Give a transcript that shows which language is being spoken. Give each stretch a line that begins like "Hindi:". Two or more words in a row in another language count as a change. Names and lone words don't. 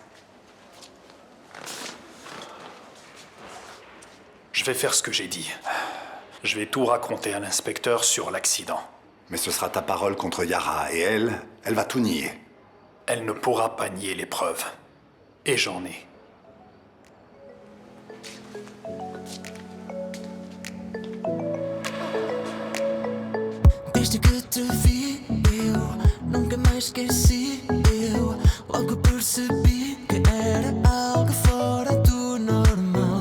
French: Je vais faire ce que j'ai dit. Je vais tout raconter à l'inspecteur sur l'accident. Mais ce sera ta parole contre Yara, et elle va tout nier. Elle ne pourra pas nier les preuves. Et j'en ai.
Portuguese: Desde que te vi, eu nunca mais esqueci. Eu logo percebi que era algo fora do normal.